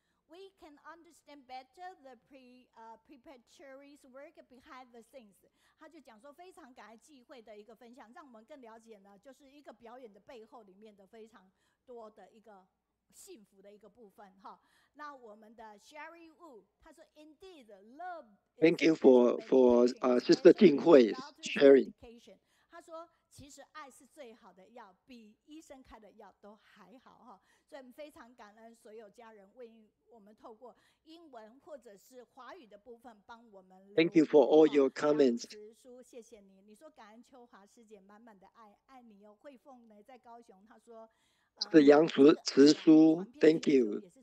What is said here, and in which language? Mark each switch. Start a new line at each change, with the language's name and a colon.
English: We can understand better the preparatory work behind the scenes.
Chinese: 他就讲说非常感恩际会的一个分享，让我们更了解呢，就是一个表演的背后里面的非常多的一个幸福的一个部分哈。那我们的 Sherry Wu 他说
English: Indeed love. Thank you for Sister Jing Hui's sharing.
Chinese: 他说其实爱是最好的药，比医生开的药都还好哈。所以我们非常感恩所有家人为我们透过英文或者是华语的部分帮我们。
English: Thank you for all your comments.
Chinese: 谢谢你。你说感恩秋华师姐满满的爱，爱你哦。慧凤呢在高雄，她说。是杨慈书 ，
English: Thank you.